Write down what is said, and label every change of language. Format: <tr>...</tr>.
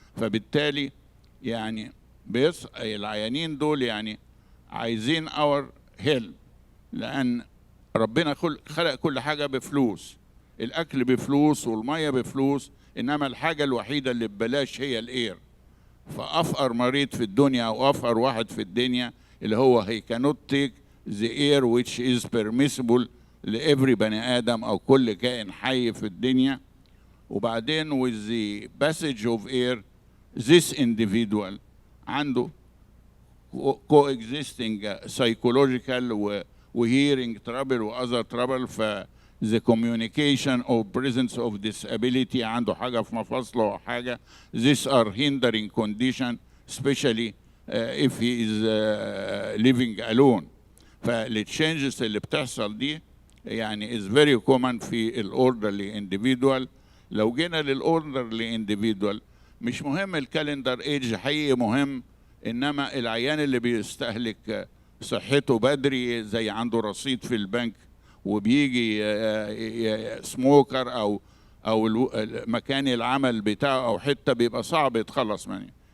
<ar>فبالتالي يعني العيانين دول يعني عايزين</ar> <en>our help,</en> <ar>لان ربنا خلق كل حاجه بفلوس، الاكل بفلوس والميه بفلوس، انما الحاجه الوحيده اللي ببلاش هي الاير. فافقر مريض في الدنيا او افقر واحد في الدنيا اللي هو</ar> <en>he cannot take the air which is permissible</en> <ar>لإفري بني آدم أو كل كائن حي في الدنيا. وبعدين</ar> <en>with the passage of air this individual عنده coexisting psychological و hearing trouble و other trouble. ف the communication or presence of disability</en> <ar>عنده حاجة في مفاصله أو حاجة.</ar> <en>These are hindering condition especially if he is living alone. فالتشينجز</en> <ar>اللي بتحصل دي يعني</ar> <en>is very common في الاوردرلي individual.</en> <ar>لو جينا للاوردرلي individual مش مهم الكالندر ايج، حقيقي مهم، انما العيان اللي بيستهلك صحته بدري زي عنده رصيد في البنك وبيجي سموكر او مكان العمل بتاعه او حته بيبقى صعب يتخلص منه.</ar>